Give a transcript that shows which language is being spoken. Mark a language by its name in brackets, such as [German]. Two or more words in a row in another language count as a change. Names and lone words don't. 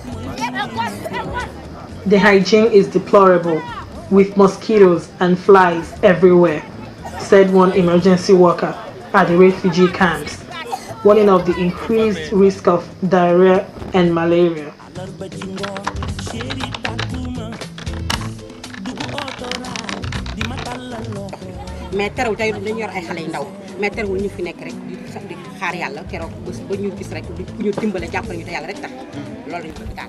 [English] The hygiene is deplorable, with mosquitoes and flies everywhere, said one emergency worker at the refugee camps, warning of the increased risk of diarrhea and malaria. [Wolof] mais terew tey dañu yor ay xale yu ndaw mais terewul ñu fi nekk rek di xaar yàlla keroog bés ba ñu gis rek ku ñu dimbale jàppale ñu te yàlla rek tax loolu lañu ko daal.